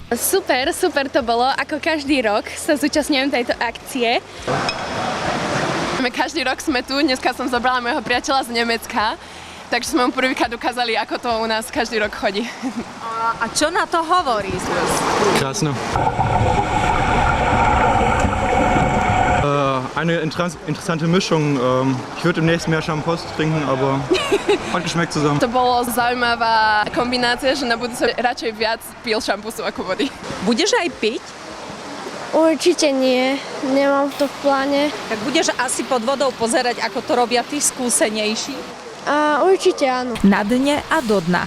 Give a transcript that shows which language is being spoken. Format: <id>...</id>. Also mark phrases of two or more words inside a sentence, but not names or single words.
<sk>Super to bolo, ako každý rok sa zúčastňujem tejto akcie. Každý rok sme tu, dneska som zobrala môjho priateľa z Nemecka. Takže sme mu prvýkrát ukázali, ako to u nás každý rok chodí. A čo na to hovorí? Krásno.</sk> <de>Eine interessante Mischung. Ich würde im nächsten Jahr Shampoos trinken, aber hat geschmeckt zusammen.</de> <sk>To bolo zaujímavá kombinácia, že na budúce radšej viac pil šampusu ako vody. Budeš aj piť? Určite nie, nemám to v pláne. Tak budeš asi pod vodou pozerať, ako to robia tí skúsenejší? Určite áno. Na dne a do dna.</sk>